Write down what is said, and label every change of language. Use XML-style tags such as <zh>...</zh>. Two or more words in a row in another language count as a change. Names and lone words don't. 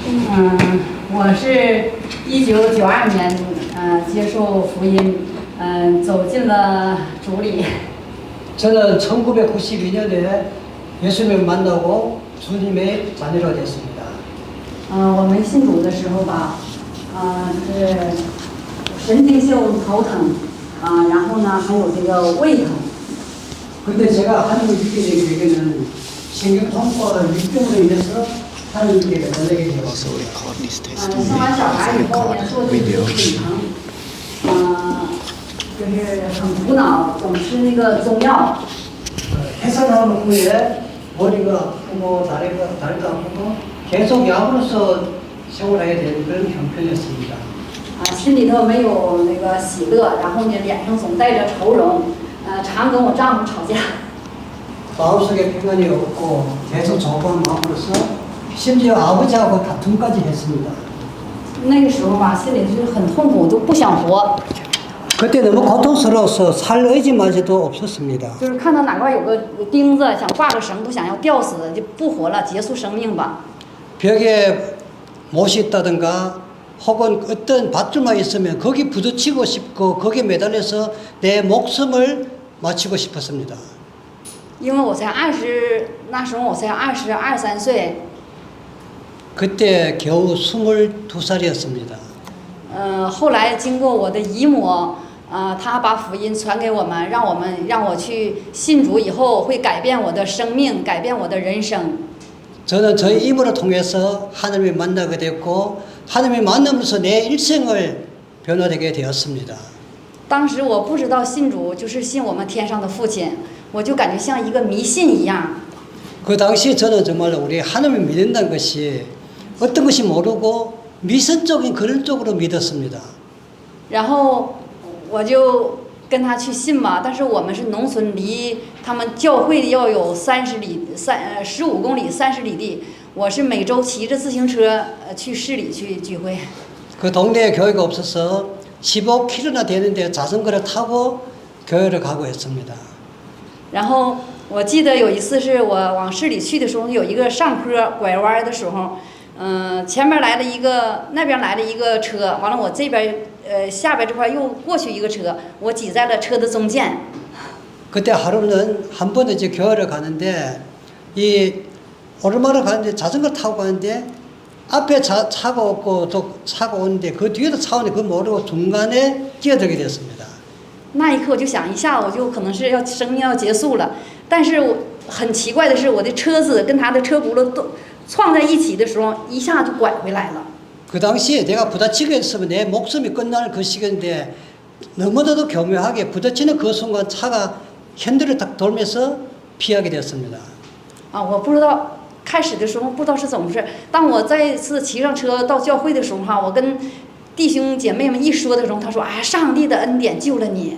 <zh>我是1992年接受福音，走进了主里。</zh> <ko>저는 1992년에 예수님을 만나고 주님의 자녀가 됐습니다.</ko> <zh>我们信主的时候吧，是神经性头疼，然后呢还有这个胃疼。</zh> <ko>근데 제가 하나님을 믿게 된 계기는 신경통과 위병으로 인해서 하나님께 연락이 되었습니다.</ko> <zh>生完小孩以后呢，做这个胃疼，就是很苦恼，总吃那个中药。</zh> <ko>해산하는 후에 머리가 아프고 다리도 아프고 계속 약으로서 생활하게 되는 그런 형편이었습니다.</ko> <zh>心里头没有那个喜乐，然后呢脸上总带着愁容，常跟我丈夫吵架。</zh> <ko>마음속에 평안이 없고 계속 조급한 마음으로서 심지어 아버지하고 다툼까지 했습니다.</ko> <zh>那个时候吧，心里就是很痛苦，都不想活。</zh> <ko>그때 너무 고통스러워서 살 의지마저도 없었습니다.</ko> <zh>就是看到哪块有个钉子，想挂个绳，都想要吊死，就不活了，结束生命吧。</zh> <ko>벽에 못이 있다든가 혹은 어떤 밧줄만 있으면 거기 부딪히고 싶고 거기에 매달려서 내 목숨을 마치고 싶었습니다.</ko> <zh>因为我才那时候我才22、23岁。</zh> <ko>그때 겨우 22살이었습니다.</ko> <zh>后来经过我的姨母，她把福音传给我们，让我去信主以后会改变我的生命，改变我的人生。</zh> <ko>저는 저희 이모를 통해서 하나님을 만나게 됐고 하나님을 만나면서 내 일생을 변화되게 되었습니다.</ko> <zh>当时我不知道信主就是信我们天上的父亲，我就感觉像一个迷信一样。</zh> <ko>그 당시 저는 정말로 우리 하나님을 믿는다는 것이 어떤 것이 모르고 미선적인 그런 쪽으로 믿었습니다.</ko> <zh>然后我就跟他去信嘛，但是我们是农村，离他们教会要有15公里30里地。我是每周骑着自行车去市里去聚会。</zh> <ko>그 동네에 교회가 없어서 15km나 되는데 자전거를 타고 교회를 가고 했습니다.</ko> <zh>然后我记得有一次是我往市里去的时候，有一个上坡拐弯的时候，前边来了一个，那边来了一个车，完了我这边下边这块又过去一个车，我挤在了车的中间。</zh> <ko>그때 하루는 한 번은 이제 교회를 가는데 이 오르막을 가는데 자전거 타고 가는데 앞에 차가 없고 또 차가 오는데 그 뒤에도 차 오는데 그거 모르고 중간에 끼어들게 됐습니다.</ko> <zh>那一刻我就想，一下我就可能是生命要结束了，但是我很奇怪的是，我的车子跟他的车轱辘都撞在一起的时候，一下就拐回来了。</zh> <ko>그 당시에 내가 부딪히게 했으면 내 목숨이 끝날 그 시기인데 너무나도 교묘하게 부딪히는 그 순간 차가 핸들을 딱 돌면서 피하게 됐습니다.</ko> <zh>我不知道开始的时候不知道是怎么回事。当我再次骑上车到教会的时候我跟弟兄姐妹们一说的时候，他说：“哎，上帝的恩典救了你。”</zh>